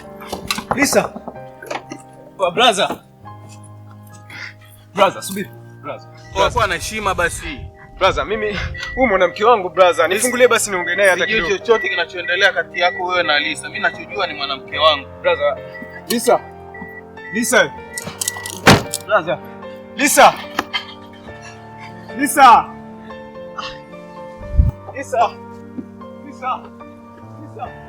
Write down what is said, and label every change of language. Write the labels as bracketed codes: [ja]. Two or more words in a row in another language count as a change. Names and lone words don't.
[en] Lisa. Oh, brother. [sw] Brother, subiri. Brother. Kwa na heshima basi. Brother, mimi huyu mwanamke wangu brother, nifungulie basi niongee naye hata kidogo. Sijui chochote kinachoendelea kati yako wewe na Lisa. Mimi nachojua ni mwanamke wangu. Brother. Lisa. Lisa. Brother. Lisa. Lisa. Lisa. Lisa. Lisa.